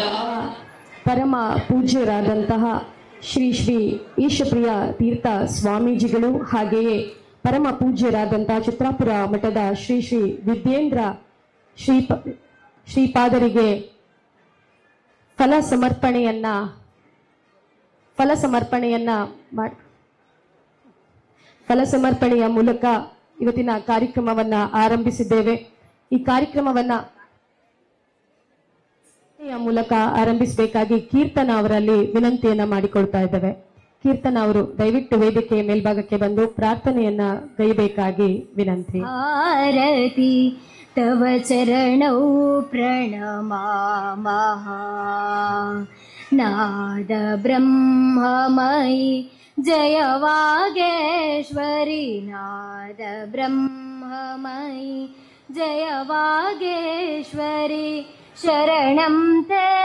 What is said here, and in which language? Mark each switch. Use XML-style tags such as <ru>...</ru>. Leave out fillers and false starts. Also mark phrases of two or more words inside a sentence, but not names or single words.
<kn>ಪರಮ ಪೂಜ್ಯರಾದಂತಹ ಶ್ರೀ ಶ್ರೀ ಈಶಪ್ರಿಯ ತೀರ್ಥ ಸ್ವಾಮೀಜಿಗಳು ಹಾಗೆಯೇ ಪರಮ ಪೂಜ್ಯರಾದಂತಹ ಚಿತ್ರಾಪುರ ಮಠದ ಶ್ರೀ ಶ್ರೀ ವಿದ್ಯೇಂದ್ರ ಶ್ರೀಪಾದರಿಗೆ ಫಲ ಸಮರ್ಪಣೆಯ ಮೂಲಕ ಇವತ್ತಿನ ಕಾರ್ಯಕ್ರಮವನ್ನ ಆರಂಭಿಸಿದ್ದೇವೆ. ಈ ಕಾರ್ಯಕ್ರಮವನ್ನ ಮೂಲಕ ಆರಂಭಿಸಬೇಕಾಗಿ ಕೀರ್ತನ ಅವರಲ್ಲಿ ವಿನಂತಿಯನ್ನ ಮಾಡಿಕೊಳ್ತಾ ಇದ್ದೇವೆ. ಕೀರ್ತನ ಅವರು ದಯವಿಟ್ಟು ವೇದಿಕೆಯ ಮೇಲ್ಭಾಗಕ್ಕೆ ಬಂದು ಪ್ರಾರ್ಥನೆಯನ್ನ ಗೈಬೇಕಾಗಿ ವಿನಂತಿ.</kn> <sa>ಆರತಿ तव चरणौ प्रणमामः नाद ब्रह्ममयि जय वागेश्वरि नाद ब्रह्ममयि जय वागेश्वरि शरणं ते</sa>